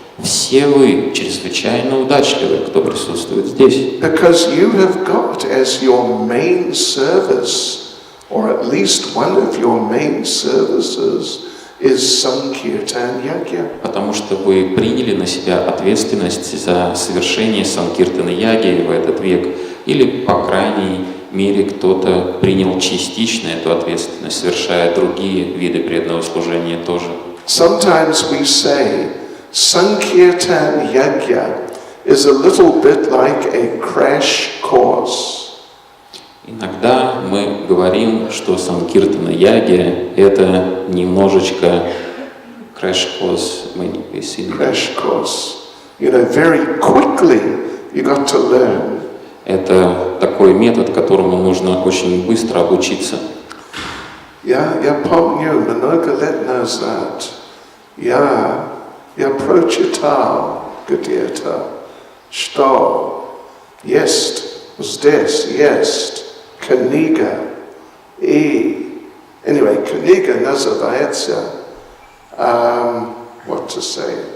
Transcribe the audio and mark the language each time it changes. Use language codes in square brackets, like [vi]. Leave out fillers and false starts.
[ru] Все вы чрезвычайно удачливы, кто присутствует здесь. [en] Because you have got as your main service, or at least one of your main services, is Sankirtan Yajna. [ru] Потому что вы приняли на себя ответственность за совершение Санкиртана Яги в этот век, или, по крайней мере, кто-то принял частично эту ответственность, совершая другие виды преданного служения тоже. [en] Sometimes we say Sankirtan Yajna is a little bit like a crash course. [ru] Иногда мы говорим, что Санкиртана-яги — это немножечко crash-course. [en] Crash course. You know, very quickly you got to learn. [ru] Это такой метод, которому нужно очень быстро обучиться. Я помню, много лет назад я прочитал где-то, что здесь есть книга, и книга называется [en] what to say?